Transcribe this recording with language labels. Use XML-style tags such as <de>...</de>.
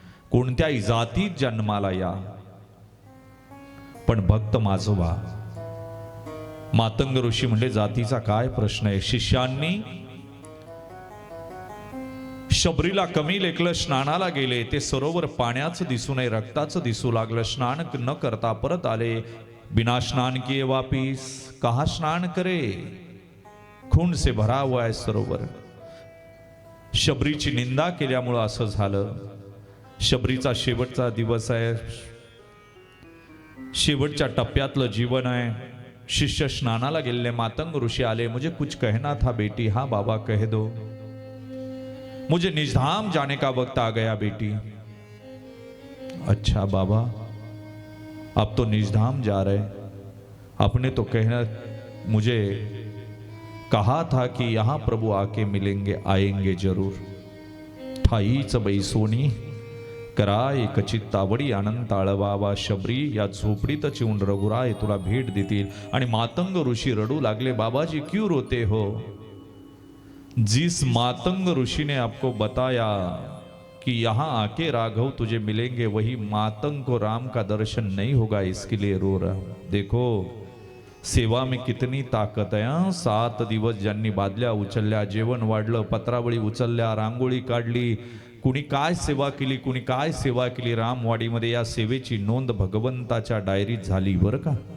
<mr>कोणत्याही जातीत जन्माला या, पण भक्त माझं व्हा. मातंग ऋषी म्हणजे जातीचा काय प्रश्न आहे. शिष्यांनी शबरीला कमी लेखलं, स्नानाला गेले. ते सरोवर पाण्याचं दिसू नये, रक्ताचं दिसू लागलं. स्नान न करता परत आले.</mr> <hi>बिना स्नान किए वापिस, कहा स्नान करे, खून से भरा हुआ है सरोवर.</hi> <mr>शबरीची निंदा केल्यामुळं असं झालं. शबरीचा शेवटचा दिवस आहे, शेवटच्या टप्प्यातलं जीवन आहे. शिष्य स्नानाला गेले. मातंग ऋषी आले.</mr> <hi>मुझे कुछ कहना था बेटी. हाँ बाबा, कह दो. मुझे निजधाम जाने का वक्त आ गया बेटी. अच्छा बाबा, अब तो निजधाम जा रहे. आपने तो कहना, मुझे कहा था कि यहां प्रभु आके मिलेंगे, आएंगे जरूर.</hi> <mr>ठाईच बाई सोनी कराय कचित्तावडी अनंत आळवावा. शबरी, या झोपडीतच येऊन रघुराय तुला भेट देतील. आणि मातंग ऋषी रडू लागले.</mr> <hi>बाबाजी क्यों रोते हो? जिस मातंग ऋषि ने आपको बताया कि यहाँ आके राघव तुझे मिलेंगे, वही मातंग को राम का दर्शन नहीं होगा, इसके लिए रो रहा हूं. देखो, सेवा में कितनी</hi> <mr>ताकद आहे. 7 दिवस ज्यांनी बादल्या उचलल्या, जेवण वाढलं, पत्रावळी उचलल्या, रांगोळी काढली, कुणी काय सेवा केली, कुणी काय सेवा केली. रामवाडीमध्ये या सेवेची नोंद भगवंताच्या डायरीत झाली बरं का.</mr>